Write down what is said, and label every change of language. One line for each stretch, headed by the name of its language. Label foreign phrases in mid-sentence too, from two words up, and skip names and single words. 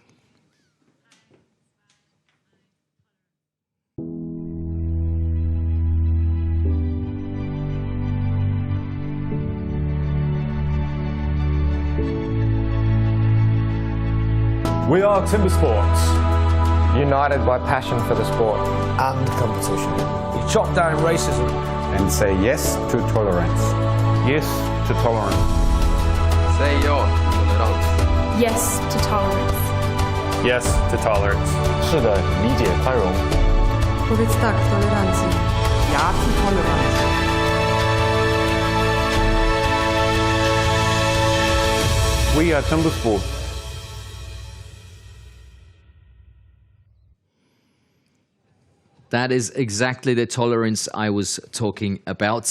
English: We are Timbersports, united by passion for the sport and competition. We chop down racism and say yes to tolerance. Yes to tolerance.
Swedish: Say ja till tolerans.
English: Yes to tolerance. Yes to tolerance.
Chinese: 是的，理解宽容。
Polish: Powiedz tak tolerancji.
German: Ja zu Toleranz.
English: We are Timbersports. That is exactly the tolerance I was talking about.